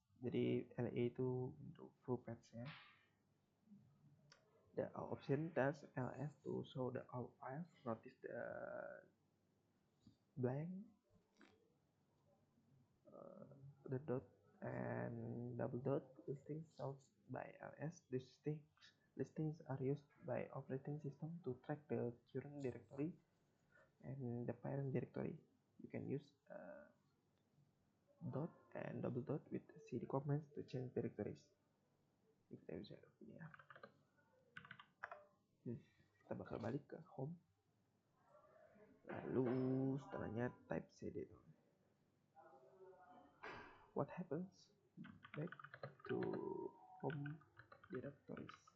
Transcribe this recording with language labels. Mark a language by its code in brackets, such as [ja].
[id] Jadi LA itu untuk full paths ya. [en] The option tells LS to show the all files. Notice the blank, the dot and double dot listings sold by LS. These listings are used by operating system to track the current directory and the parent directory. You can use dot and double dot with cd commands to change directories. [id] Kita bisa ini ya. Kita bakal balik ke home. Lalu setelahnya type cd. [en] What happens? Back to home directories.